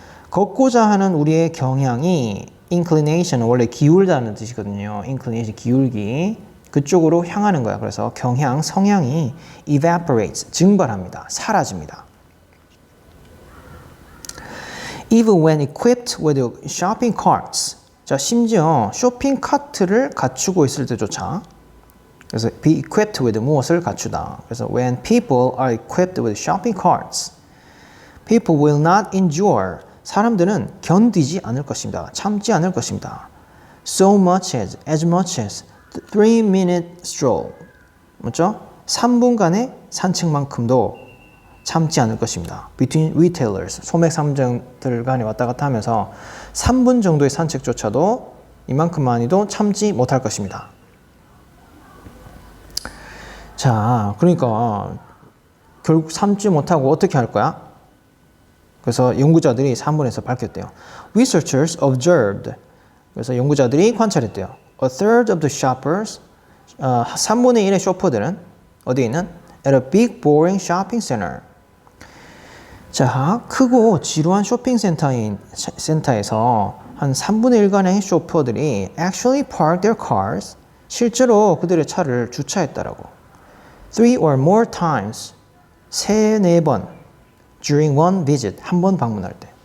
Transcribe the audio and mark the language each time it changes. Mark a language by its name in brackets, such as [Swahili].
[Korean] 걷고자 하는 우리의 경향이 inclination은 원래 기울다는 뜻이거든요. inclination 기울기. 그쪽으로 향하는 거야. 그래서 경향, 성향이 evaporates, 증발합니다. 사라집니다. [English] Even when equipped with shopping carts. [Korean] 자, 심지어 쇼핑 카트를 갖추고 있을 때조차. 그래서 [English] be equipped with [Korean] 무엇을 갖추다. 그래서 [English] when people are equipped with shopping carts, people will not endure. [Korean] 사람들은 견디지 않을 것입니다. 참지 않을 것입니다. [English] So much as much as 3-minute stroll. [Korean] 맞죠? 3분간의 산책만큼도 참지 않을 것입니다. [English] Between retailers, [Korean] 소매 상점들 간에 왔다 갔다 하면서 3분 정도의 산책조차도 이만큼만이도 참지 못할 것입니다. 자, 그러니까 결국 참지 못하고 어떻게 할 거야? 그래서 연구자들이 3번에서 밝혔대요. [English] Researchers observed. [Korean] 그래서 연구자들이 관찰했대요. [English] A third of the shoppers, [Korean] 3분의 1의 쇼퍼들은 어디에 있는? [English] At a big boring shopping center. [Korean] 자, 크고 지루한 쇼핑 센터에서 한 3분의 1간의 쇼퍼들이 [English] actually parked their cars. [Korean] 실제로 그들의 차를 주차했다라고. [English] 3 or more times. [Korean] 3-4번. [English] During one visit. [Korean] 한 번 방문할 때.